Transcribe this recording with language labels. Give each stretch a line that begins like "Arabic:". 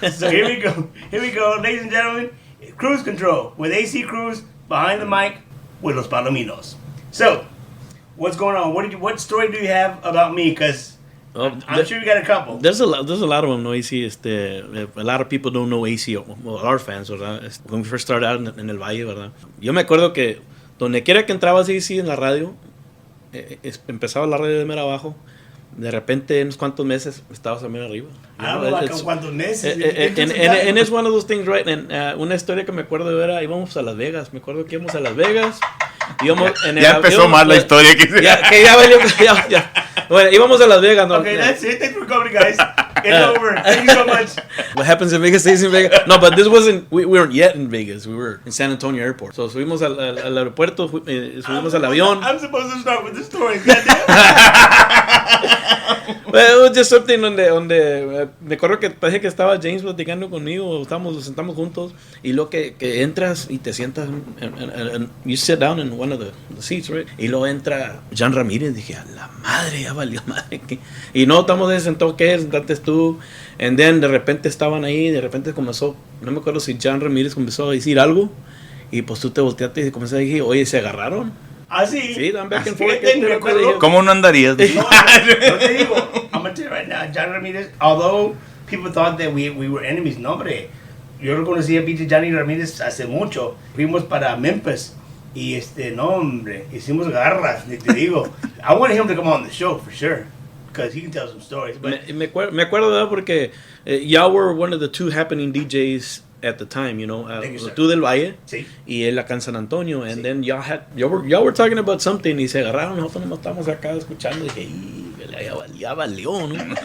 English: So here we go, ladies and gentlemen. Cruise Control with AC Cruz Behind the Mic with Los Palominos. So, what's going on? What story do you have about me? Because I'm sure you got a couple. There's a lot of them. No, AC. A lot of people don't know AC. Well, our fans,
Spanish: ¿verdad?
English: When we first started out
Spanish: en el Valle, ¿verdad? Yo me acuerdo que donde quiera que entrabas AC en la radio, empezaba la radio de mero abajo. De repente, en unos cuantos meses, estabas a mero arriba.
English: I don't know like
Spanish: cuántos meses.
English: And it's one of those things, right?
Spanish: And, una historia que me acuerdo era, íbamos a Las Vegas. Me acuerdo que íbamos a Las Vegas. Ya empezó mal la historia. Que ya valió. Ya. Bueno, íbamos a Las Vegas. ¿No?
English: Okay, that's it. Thanks for coming, guys. It's over. Thank you so much. What happens in Vegas stays in Vegas. No, but this wasn't, we weren't yet in Vegas. We were in San Antonio Airport.
Spanish: So subimos al aeropuerto, subimos al avión.
English: I'm supposed to start with the story. Goddamn. Well, it was just something
Spanish: donde me acuerdo que parece que estaba James platicando conmigo, nos sentamos juntos y luego que entras y te sientas
English: and you sit down in one of the seats, right?
Spanish: Y luego entra Jan Ramírez, dije, a la madre, ya valió madre. Y no, estamos de sentado, ¿qué? Sentate tú.
English: And then
Spanish: de repente estaban ahí, de repente comenzó, no me acuerdo si Jan Ramírez comenzó a decir algo y pues tú te volteaste y comenzaste a decir, oye, ¿se agarraron? Ah, sí.
English: Sí, dan back and forth.
Spanish: ¿Cómo no andarías? No te digo.
English: I'm going to tell you right now, John Ramirez, although people thought that we were enemies,
Spanish: no, hombre. Yo lo conocí a pinche Johnny Ramírez hace mucho. Fuimos para Memphis. Y no, hombre, hicimos garras, ni te digo.
English: I wanted him to come on the show for sure. Because he can tell some stories. But
Spanish: me acuerdo porque
English: y'all were one of the two happening DJs at the time, you know,
Spanish: tú del Valle y él acá en San Antonio,
English: and then y'all were talking about something
Spanish: y se agarraron, nosotros no estamos acá escuchando y dije, ya valió, ¿no?